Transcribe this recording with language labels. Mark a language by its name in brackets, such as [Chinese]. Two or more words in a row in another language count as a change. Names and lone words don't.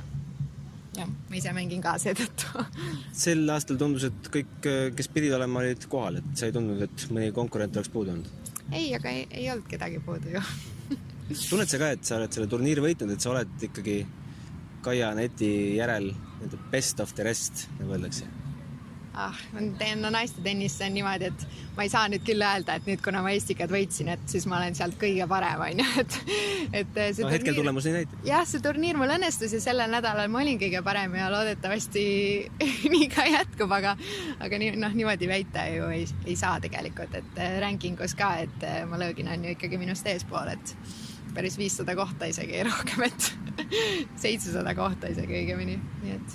[Estonian] Ja, ma ise mängin ka seetõttu. Sel aastal tundus, et kõik, kes pidid olema, olid kohal, et sa ei tundnud, et mõni konkurent oleks puudu olnud? Ei, aga ei olnud kedagi puudu ju. Tunned sa ka, et sa oled selle turniiri võitnud, et sa oled ikkagi Kaia Neti järel [English] best of the rest, [Estonian] nagu öeldakse? Naiste tennis on niimoodi, et ma ei saa nüüd küll öelda, et nüüd kuna ma Estikad võitsin, et siis ma olen sealt kõige parem, on ju. Hetkel tulemus ei näitab. Jah, see turniir mul õnnestus ja sellel nädalal ma olin kõige parem ja loodetavasti nii ka jätkub, aga niimoodi väita ju ei saa tegelikult, et rankingus ka, et ma löögin on ju ikkagi minust eespool, et päris 500 kohta isegi rohkem, et 700 kohta isegi õigemini, nii et